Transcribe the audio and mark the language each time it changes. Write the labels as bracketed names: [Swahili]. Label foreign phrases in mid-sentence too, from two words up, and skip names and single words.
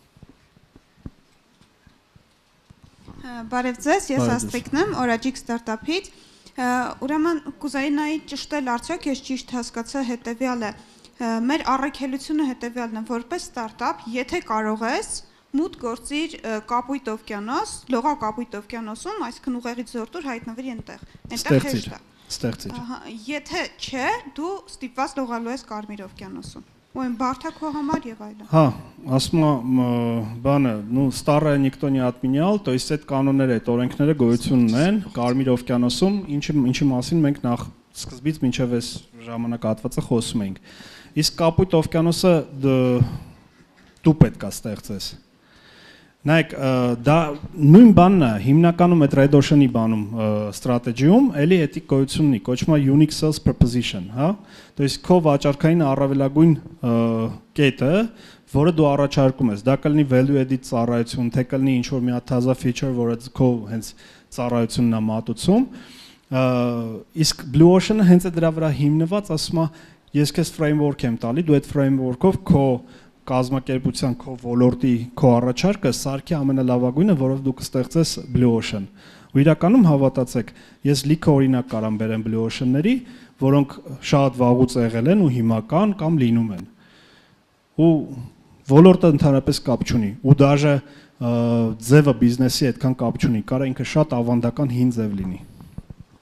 [Armenian] Բարև ձեզ, ես Աստղիկն եմ, Orajik Startup-ից։ Ուրեմն կուզեի նայի ճշտել արդյոք ես ճիշտ հասկացա հետևյալը։ Մեր առաքելությունը հետևյալն է, որպես ստարտափ, եթե կարող ես, մուտք գործիր Կապույտ օվկիանոս, լողա Կապույտ օվկիանոսում, այսինքն ուղեղից զորտուր հայտնվիր այնտեղ։ Այնտեղ հեշտ է։ Ստեղծիր։ Եթե չէ, դու ստիպված լողալու ես Կարմիր օվկիանոսում։ Ու այն բարդ է քո համար եւ այլն։ Հա, ասում բանը, [Russian] ну старое никто не отменял, то есть [Armenian] այդ կանոնները, այդ օրենքները գոյություն ունեն Կարմիր օվկիանոսում, ինչի մասին մենք նախ սկզբից մինչև այս ժամանակահատվածը խոսում ենք։ Իսկ Կապույտ օվկիանոսը դու պետք է ստեղծես։ Նայեք, դա նույն բանն է, հիմնականում այդ [English] Red Ocean- [Armenian] ի բանում ստրատեգիում, էլի էտիկ գոյություն ունի, կոչվում է [English] unique sales proposition, [Armenian] հա։ [Russian] То есть [Armenian] քո վաճառքային առավելագույն կետը, որը դու առաջարկում ես, դա կլինի value added ծառայություն, թե կլինի ինչ որ մի հատ թազա feature, որը քո հենց ծառայությունն է մատուցում։ Իսկ [English] Blue Ocean- [Armenian] ը հենց է դրա վրա հիմնված, ասում է, ես քեզ framework եմ տալի, դու այդ framework-ով քո կազմակերպության քո ոլորտի քո առաջարկը սարքի ամենալավագույնը, որով դու կստեղծես [English] Blue Ocean։ [Armenian] Ու իրականում հավատացեք, ես լիքը օրինակ կարամ բերեմ [English] Blue Ocean- [Armenian] ների, որոնք շատ վաղուց եղել են ու հիմա կան կամ լինում են։ Ու ոլորտը ընդհանրապես կապ չունի, ու դաժե ձևը բիզնեսի այդքան կապ չունի, կարա ինքը շատ ավանդական հին ձև լինի։ Հա։